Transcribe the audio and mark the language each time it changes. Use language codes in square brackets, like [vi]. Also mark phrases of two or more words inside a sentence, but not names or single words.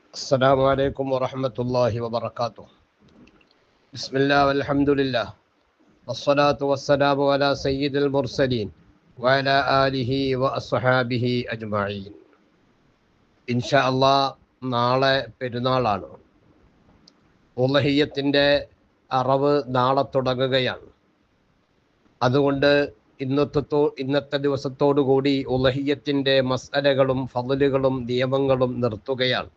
[ar] السلام عليكم ورحمة الله وبركاته. بسم الله والحمد لله والصلاة والسلام على سيد المرسلين وعلى آله وأصحابه أجمعين. إن شاء الله [ml] നാളെ പെരുന്നാളാണ്. ഉളഹിയ്യത്തിൻ്റെ അറവ് നാളെ തുടങ്ങുകയാണ്. അതുകൊണ്ട് ഇന്നത്തെ ദിവസത്തോടുകൂടി ഉളഹിയ്യത്തിൻ്റെ മസ്അലകളും ഫളലുകളും നിയമങ്ങളും നിർത്തുകയാണ്.